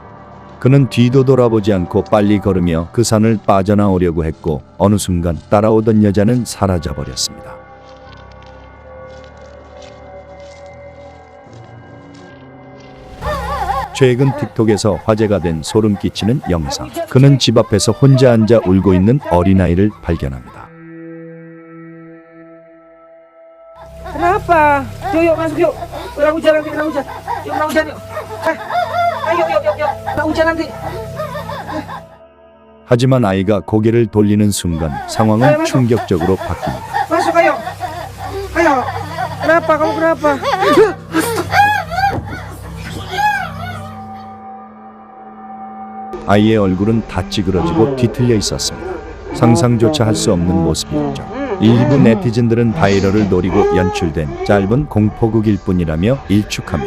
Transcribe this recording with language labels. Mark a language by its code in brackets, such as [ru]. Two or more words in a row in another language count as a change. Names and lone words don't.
[ko] 그는 뒤도 돌아보지 않고 빨리 걸으며 그 산을 빠져나오려고 했고 어느 순간 따라오던 여자는 사라져버렸습니다. 최근 틱톡에서 화제가 된 소름 끼치는 영상. 그는 집 앞에서 혼자 앉아 울고 있는 어린아이를 발견합니다. [id] Kenapa? Yuk, yuk, masuk yuk. Kena hujan nanti, kena hujan. Yuk, kena hujan yuk. Ayo, yuk. Kena hujan nanti. [ko] 하지만 아이가 고개를 돌리는 순간 상황은 충격적으로 바뀝니다. [id] Masuk, ayo. Ayo. Kenapa? Kamu kenapa? [ko] 아이의 얼굴은 다 찌그러지고 뒤틀려 있었습니다. 상상조차 할 수 없는 모습이었죠. 일부 네티즌들은 바이럴을 노리고 연출된 짧은 공포극일 뿐이라며 일축합니다.